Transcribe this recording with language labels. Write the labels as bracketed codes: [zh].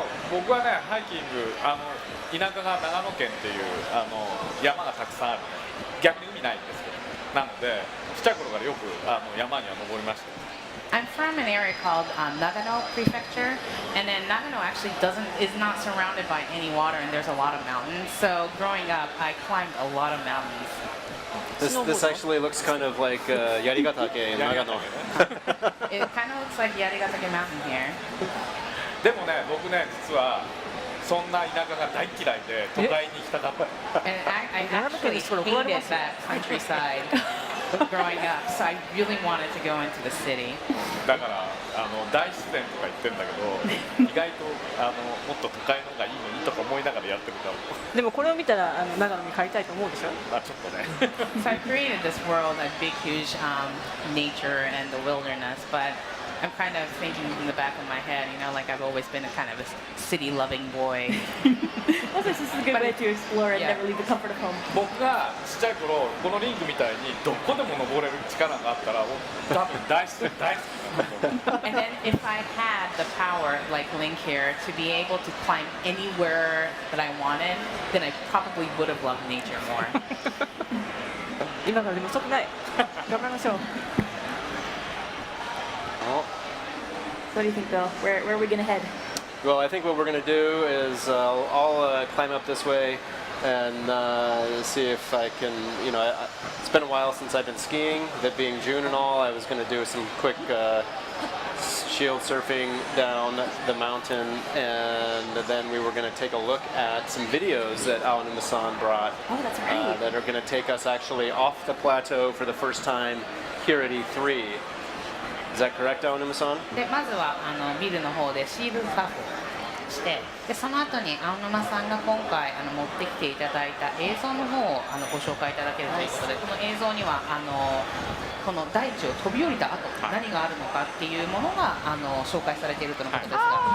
[ja] 僕はねハイキング田舎が長野県っていう山がたくさんある、逆に海ないんですけど、なのでちっちゃい頃からよく山には登りました。 [en] I'm from an area called Nagano Prefecture, and then Nagano actually is not surrounded by any water, and there's a lot of mountains. So growing up, I climbed a lot of mountains. This actually looks kind of like Yarigatake in Nagano. It kind of looks like Yarigatake Mountain here. [ja] でもね、僕ね実はそんな田舎が大嫌いで都会に行きたかった。 [en] And I actually hated that countryside growing up, so I really wanted to go into the city. [ja] だから大自然とか言ってんだけど、意外ともっと都会の方がいいのにとか思いながらやってるかも。でもこれを見たら長野に帰りたいと思うでしょ？ちょっとね。 [en] So I created this world, a big, huge nature and the wilderness, but I'm kind of thinking in the back of my head, like I've always been a kind of a city-loving boy. Well, this is a good way to explore and never leave the comfort of home. [ja] 僕がちっちゃい頃このリングみたいにどこでも登れる力があったら多分大好きなんだと思う。 [en] And then if I had the power, like Link here, to be able to climb anywhere that I wanted, then I probably would have loved nature more. [ja] 今からでも遅くない。頑張りましょう。 [en] What do you think, Bill? Where are we going to head? Well, I think what we're going to do is I'll climb up this way and see if I can, it's been a while since I've been skiing, that being June and all, I was going to do some quick shield surfing down the mountain, and then we were going to take a look at some videos that Aonuma-san brought. Oh, that's right. That are going to take us actually off the plateau for the first time here at E3. Is that correct, Aonuma-san? [ja] でまずはビルの方でシールドサーフをして、でその後に青沼さんが今回持ってきていただいた映像の方をご紹介いただけるということで、この映像にはこの大地を飛び降りた後何があるのかっていうものが紹介されているとのことですが。